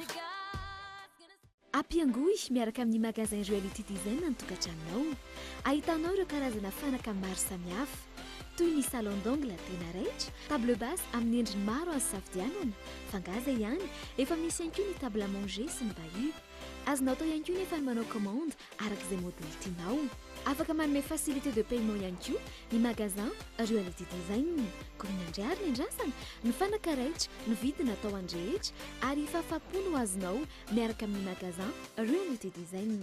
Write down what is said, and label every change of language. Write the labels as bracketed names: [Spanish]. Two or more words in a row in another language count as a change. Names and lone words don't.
[Malagasy] Ampiangoy miaraka amin'ny magasin Reality Design ny tokantranonao. Ahitanao ireo karazana fanaka maro samihafa toy ny [French] salon d'ongle [Malagasy] tena raitra, [French] table basse [Malagasy] amin'ny endriny maro azo safidianana, fangaza ihany, efa misy ihany koa ny [French] table à manger [Malagasy] sy ny bahut. Azonao atao ihany koa nefa ny manao commande arak'izay modèle tianao. Afaka manome [French] facilité de paiement [Malagasy] ihany koa ny magasin Reality Design. Kominandriary ny andrasana, ny fanaka raitra, ny vidiny atao andrehetra ary fahafapo no azonao miaraka amin'ny magasin Reality Design.